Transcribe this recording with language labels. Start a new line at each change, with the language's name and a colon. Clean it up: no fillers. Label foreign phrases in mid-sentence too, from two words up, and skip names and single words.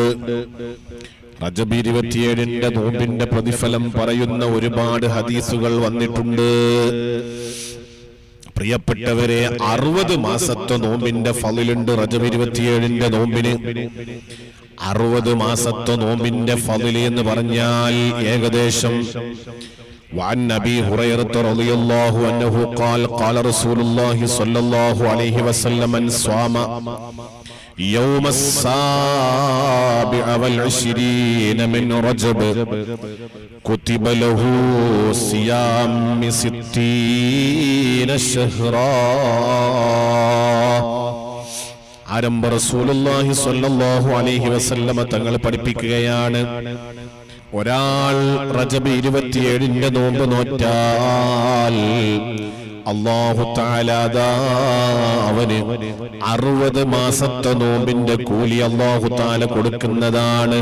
Malayalam: റജബ് 27ന്റെ നോമ്പിന്റെ പ്രതിഫലം പറയുന്ന ഒരുപാട് ഹദീസുകൾ വന്നിട്ടുണ്ട്. പ്രിയപ്പെട്ടവരെ, 60 മാസത്തെ നോമ്പിന്റെ ഫളിലുണ്ട്. റജബ് 27ന്റെ നോമ്പിന് 60 മാസത്തെ നോമ്പിന്റെ ഫളില് എന്ന് പറഞ്ഞാൽ ഏകദേശം
Arabic: وعن أبي هريرة رضي الله عنه قال قال رسول الله صلى الله عليه وسلم من صام يوم 27 من رجب كتب له صيام 60 شهرا.
Malayalam: ആരംഭ
Arabic: رسول الله صلى الله عليه وسلم
Malayalam: തങ്ങൾ പഠിപ്പിക്കുകയാണ്, ഒരാൾ റജബ് 27ന്റെ നോമ്പ് നോറ്റാൽ
Arabic: الله تعالى
Malayalam: അവന് 60 മാസത്തെ നോമ്പിന്റെ കൂലി
Arabic: الله تعالى
Malayalam: കൊടുക്കുന്നതാണ്.